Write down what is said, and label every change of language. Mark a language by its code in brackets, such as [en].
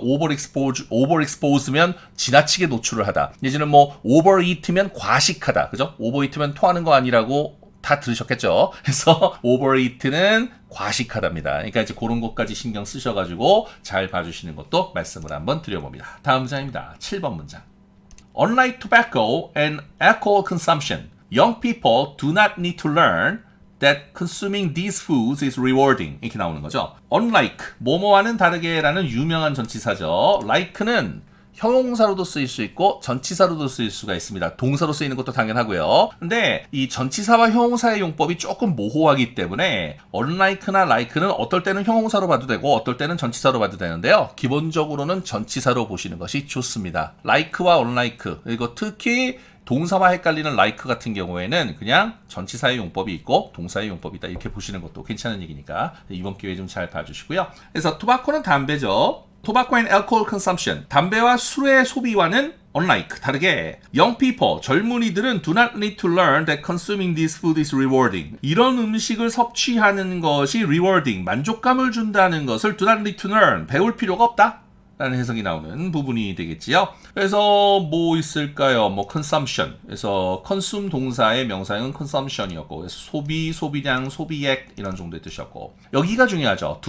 [ko] overexpose면 지나치게 노출을 하다. 예전에 overeat면 과식하다. 그죠? overeat면 토하는 거 아니라고 다 들으셨겠죠? 그래서 overeat는 과식하답니다. 그러니까 이제 그런 것까지 신경 쓰셔가지고 잘 봐주시는 것도 말씀을 한번 드려봅니다. 다음 문장입니다. 7번 문장. [en] Unlike tobacco and alcohol consumption, young people do not need to learn that consuming these foods is rewarding. [ko] 이렇게 나오는 거죠. Unlike, 뭐뭐와는 다르게라는 유명한 전치사죠. like는 형용사로도 쓰일 수 있고 전치사로도 쓰일 수가 있습니다. 동사로 쓰이는 것도 당연하고요. 근데 이 전치사와 형용사의 용법이 조금 모호하기 때문에 unlike나 like는 어떨 때는 형용사로 봐도 되고 어떨 때는 전치사로 봐도 되는데요. 기본적으로는 전치사로 보시는 것이 좋습니다. like와 unlike, 그리고 특히 동사와 헷갈리는 like 같은 경우에는 그냥 전치사의 용법이 있고 동사의 용법이 있다. 이렇게 보시는 것도 괜찮은 얘기니까 이번 기회에 좀 잘 봐주시고요. 그래서 토바코는 담배죠. [en] Tobacco and alcohol consumption. [ko] 담배와 술의 소비와는 [en] unlike, [ko] 다르게 [en] young people, [ko] 젊은이들은 [en] do not need to learn that consuming this food is rewarding. [ko] 이런 음식을 섭취하는 것이 rewarding, 만족감을 준다는 것을 [en] do not need to learn, [ko] 배울 필요가 없다. 라는 해석이 나오는 부분이 되겠지요. 그래서 뭐 있을까요? 뭐 consumption. 그래서 consume 동사의 명사형은 consumption이었고, 그래서 소비, 소비량, 소비액 이런 정도의 뜻이었고, 여기가 중요하죠.